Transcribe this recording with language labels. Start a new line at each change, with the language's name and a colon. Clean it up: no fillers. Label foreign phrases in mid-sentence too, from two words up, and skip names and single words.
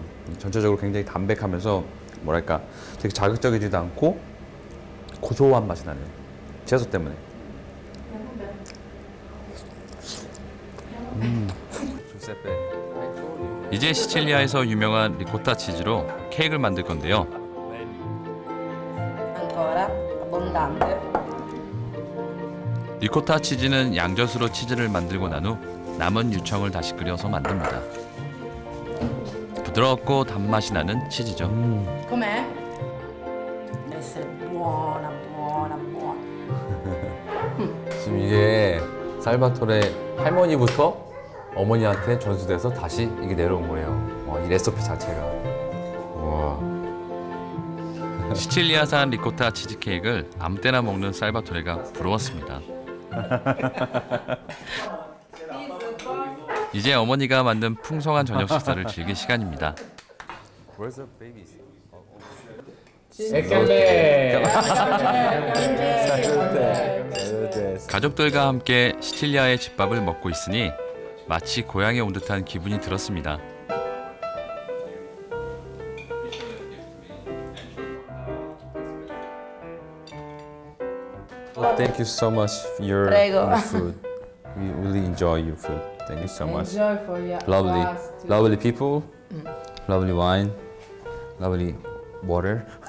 Korean: 전체적으로 굉장히 담백하면서 뭐랄까 되게 자극적이지도 않고 고소한 맛이 나네요. 채소 때문에. 조세페. 이제 시칠리아에서 유명한 리코타 치즈로 케이크를 만들 건데요.
Italian: Ancora, abbondante.
Korean: 리코타 치즈는 양젓으로 치즈를 만들고 난 후 남은 유청을 다시 끓여서 만듭니다. 부드럽고 단맛이 나는 치즈죠.
Italian: Com'è?
Korean: 지금 이게 살바토레 할머니부터 어머니한테 전수돼서 다시 이게 내려온 거예요. 이 레시피 자체가. 와. 시칠리아산 리코타 치즈케이크를 아무 때나 먹는 살바토레가 부러웠습니다. 이제 어머니가 만든 풍성한 저녁 식사를 즐길 시간입니다.
English: Where's the babies?
Korean: 가족들과 함께 시칠리아의 집밥을 먹고 있으니 마치 고향에 온 듯한 기분이 들었습니다.
English: Thank you so much for your
Italian: Prego.
English: food. We really enjoy your food. Thank you so much. Enjoy for you. Lovely, lovely people, lovely wine, lovely water.